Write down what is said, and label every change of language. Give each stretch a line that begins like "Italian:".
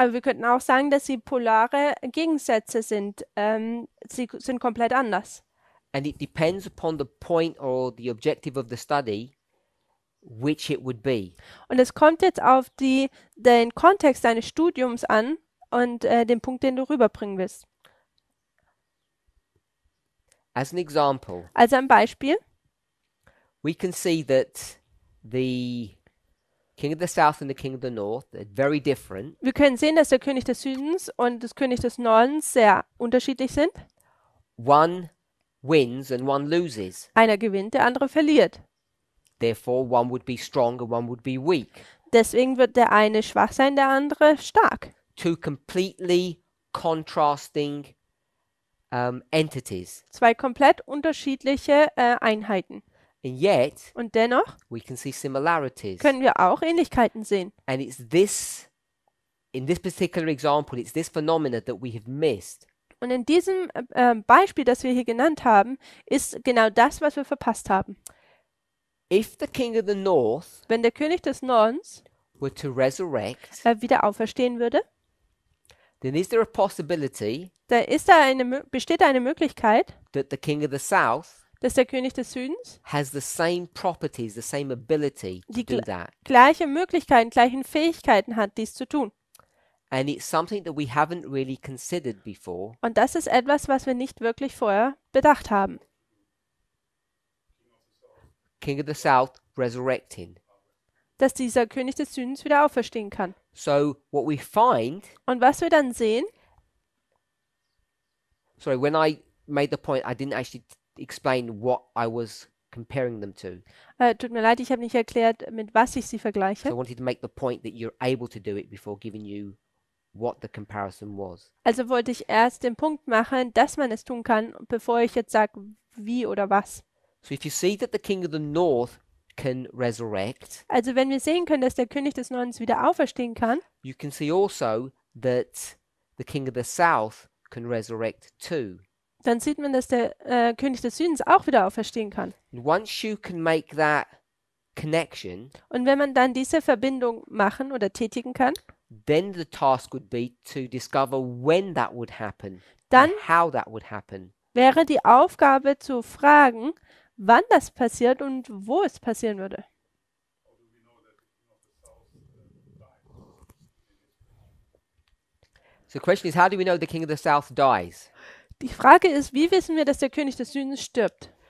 German: Aber wir könnten auch sagen, dass sie polare Gegensätze sind. Sie sind komplett anders.
English: And it depends upon the point or the objective of the study, which it would be.
German: Und es kommt jetzt auf den Kontext deines Studiums an und den Punkt, den du rüberbringen willst.
English: As an example,
German: Also ein Beispiel.
English: we can see that the king of the south and the king of the north are very different.
German: Wir können sehen, dass der König des Südens und das König des Nordens sehr unterschiedlich sind.
English: One wins and one loses.
German: Einer gewinnt, der andere verliert.
English: Therefore, one would be strong and one would be weak.
German: Deswegen wird der eine schwach sein, der andere stark.
English: Two completely contrasting entities.
German: Zwei komplett unterschiedliche Einheiten.
English: And yet,
German: Und dennoch
English: we can see similarities.
German: können wir auch Ähnlichkeiten sehen.
English: And it's this, in this particular example, it's this phenomena that we have missed.
German: Und in diesem Beispiel, das wir hier genannt haben, ist genau das, was wir verpasst haben.
English: If the king of the north
German: Wenn der König des Nordens
English: were to resurrect,
German: wieder auferstehen würde,
English: then is there a possibility
German: besteht da eine Möglichkeit,
English: that the king of the south
German: dass der König des Südens
English: has the same properties, the same ability to
German: Die
English: do that?
German: gleiche Möglichkeiten, gleichen Fähigkeiten hat, dies zu tun.
English: And it's something that we haven't really considered before.
German: Und das ist etwas, was wir nicht wirklich vorher bedacht haben.
English: King of the south resurrecting.
German: Dass dieser König des Südens wieder auferstehen kann.
English: So what we find,
German: Und was wir dann sehen,
English: sorry, when I made the point, I didn't actually explain what I was comparing them to.
German: tut mir leid, ich habe nicht erklärt, mit was ich sie
English: So
German: vergleiche.
English: I wanted to make the point that you're able to do it before giving you what the comparison was.
German: Also wollte ich erst den Punkt machen, dass man es tun kann, bevor ich jetzt sage, wie oder was.
English: So if you see that the king of the north can resurrect,
German: Also wenn wir sehen können, dass der König des Nordens wieder auferstehen kann,
English: you can see also that the king of the south can resurrect too.
German: dann sieht man, dass der König des Südens auch wieder auferstehen kann.
English: And once you can make that connection,
German: Und wenn man dann diese Verbindung machen oder tätigen kann,
English: then the task would be to discover when that would happen
German: dann
English: and how that would happen.
German: wäre die Aufgabe zu fragen, wann das passiert und wo es passieren würde.
English: So the question is, how do we know the king of the south dies?
German: Die Frage ist, wie wissen wir, dass der König des Südens stirbt?